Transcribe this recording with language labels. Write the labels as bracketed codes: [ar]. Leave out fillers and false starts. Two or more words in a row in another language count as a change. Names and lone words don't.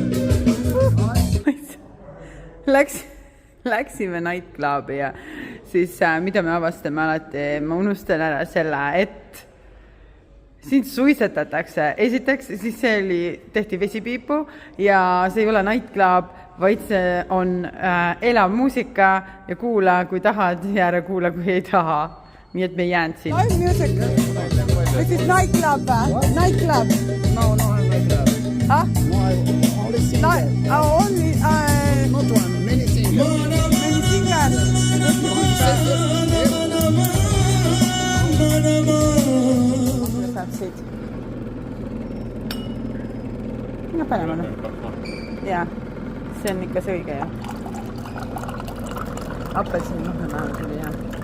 [et] Läksime nightclubi ja siis mida me avastame alati, ma unustan ära selle, et siin suitsetatakse. Esiteks, siis tehti vesipiipu ja see ei ole nightclub, vaid see on elav muusika ja kuula, kui tahad ja ära kuula, kui ei taha. Nii et me jäänud siin. [en] Live music. This is nightclub. Nightclub. No, nightclub. Huh? No, I only sing. Only. Not one, many singers. Many singers. [et] Saab siit. Ja paneme. Jaa, see on ikka see õige, jah. Appelsin mahemään tuli, jah.